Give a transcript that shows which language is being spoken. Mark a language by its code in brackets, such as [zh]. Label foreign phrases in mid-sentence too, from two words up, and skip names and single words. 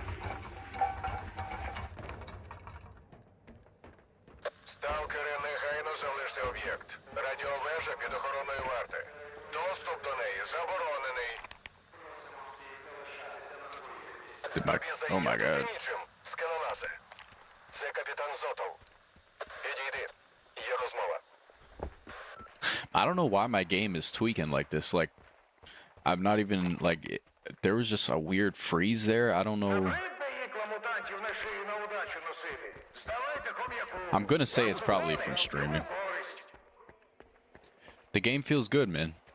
[uk] Сталкери, негайно залиште об'єкт. Радіовежа під охороною варти. Доступ до неї заборонений. [en] Oh my god. [uk] Нічим, скелелазе. Це капітан Зотов. Підійди. Є розмова. [en] I don't know why my game is tweaking like this. Like, I'm not even, like, there was just a weird freeze there. I don't know. I'm gonna say it's probably from streaming. The game feels good, man.